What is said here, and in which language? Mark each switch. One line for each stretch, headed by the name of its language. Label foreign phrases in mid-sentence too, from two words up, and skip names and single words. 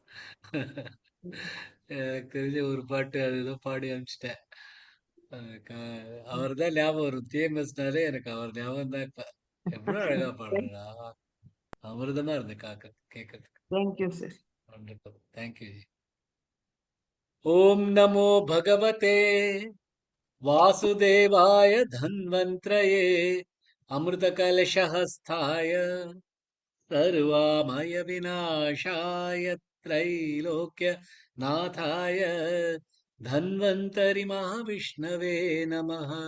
Tamil: எனக்கு தெரிஞ்ச ஒரு பாட்டு அதுதான் பாடி அனுப்பிச்சிட்டேன். அவர் தான் ஞாபகம் வரும். டிஎம்எஸ்னாலே எனக்கு அவர் ஞாபகம் தான் இப்ப. எவ்வளவு அழகா பாடுறா. அமிர்தமா இருந்து கேட்கறதுக்கு.
English: thank you sir. wonderful. thank you
Sanskrit: ஜி. ओम् नमो भगवते वासुदेवाय धन्वन्त्रये अमृतकलशहस्ताय सर्वामय विनाशाय त्रैलोक्यनाथाय धन्वन्तरि महाविष्णवे नमः।